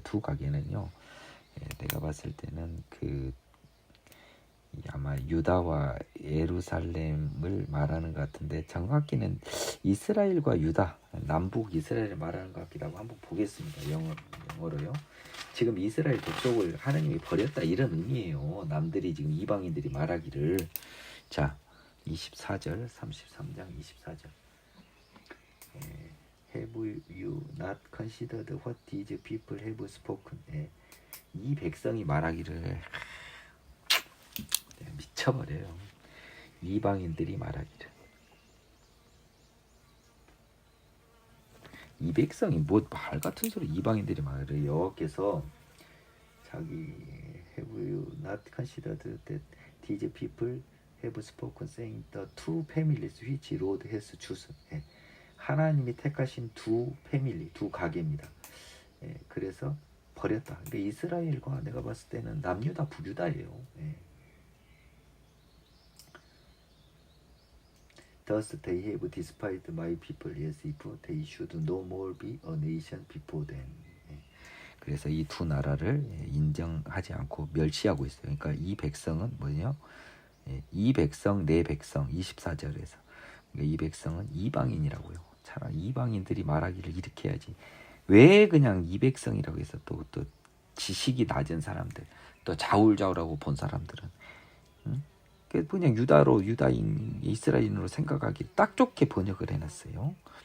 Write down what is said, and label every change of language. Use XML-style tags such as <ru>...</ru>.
<ko>두 가게는요 내가 봤을 때는 아마 유다와 예루살렘을 말하는 것 같은데 정확히는 이스라엘과 유다, 남북 이스라엘을 말하는 것 같기도 하고 한번 보겠습니다. 영어로요. 지금 이스라엘 족속을 하나님이 버렸다 이런 의미예요. 남들이 지금 이방인들이 말하기를. 자, 24절 33장 24절</ko> <en>Have you not considered what these people have spoken?</en> <ko>이 백성이 말하기를 미쳐버려요. 이방인들이 말하기를. 이 백성이 뭐 말 같은 소리 이방인들이 말해요. 여호와께서 자기</ko> <en>Have you not considered that these people have spoken saying the two families which Lord has chosen.</en> <ko>하나님이 택하신 두 패밀리, 두 가게입니다. 그래서 버렸다. 그러니까 이스라엘과 내가 봤을 때는 남유다 북유다예요.</ko> <en>Thus they have despised my people, yes, if they should no more be a nation before them.</en> <ko>그래서 이 두 나라를 인정하지 않고 멸시하고 있어요. 그러니까 이 백성은 뭐냐? 이 백성 내 백성 24절에서 그러니까 이 백성은 이방인이라고요. 차라리 이방인들이 말하기를 이렇게 해야지. 왜 그냥 이 백성이라고 해서 또 지식이 낮은 사람들, 또 좌울좌울하고 본 사람들은 그냥 유다인 이스라엘인으로 생각하기 딱 좋게 번역을 해놨어요.</ko>